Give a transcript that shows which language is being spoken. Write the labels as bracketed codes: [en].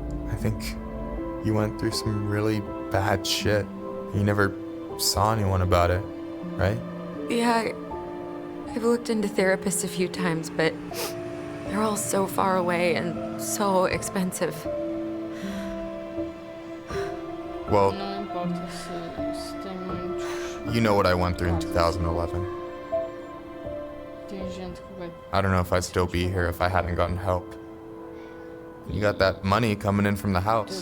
[en] I think you went through some really bad shit. You never saw anyone about it, right? Yeah, I've looked into therapists a few times, but they're all so far away and so expensive. Well, [pt] Não importa se tem muitos. [en] you know what I went through in 2011. [pt] Tem gente que vai. [en] I don't know if I'd still be here if I hadn't gotten help. You got that money coming in from the house.